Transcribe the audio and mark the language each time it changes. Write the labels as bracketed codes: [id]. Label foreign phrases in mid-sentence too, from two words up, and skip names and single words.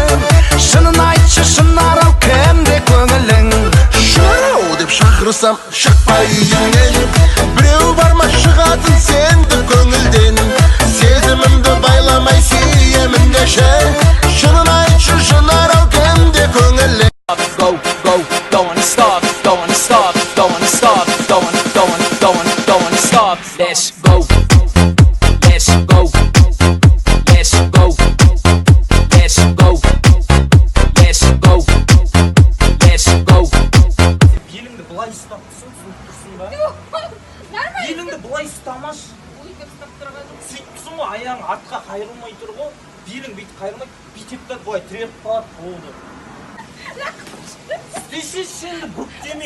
[kk] Шынын айтшы шынарау кімде көңілің. Шынарау деп шақырсам шықпа үйіңнен. Біреу барма шығатын сенде көңілден. Сезімімді байламай сүйемін деші. Шынын айтшы шынарау кімде көңілің. [en] Go, don't stop, don't stop, don't stop, don't stop. Let's go, let's go, let's go, let's go, let's go, let's go. [kk] Беліңді былай ұстап тұрсың, тұрсың ба? Нормально. Беліңді былай ұстамаш. Ой, деп ұстап тұрған. Сөйтіпсің ғой, аяғың артқа қайырылмай тұр ғой. Белің бүйтіп қайырылмай, бүйтіп та былай тіреп қалады, болды. Істесе сенді бүктемей.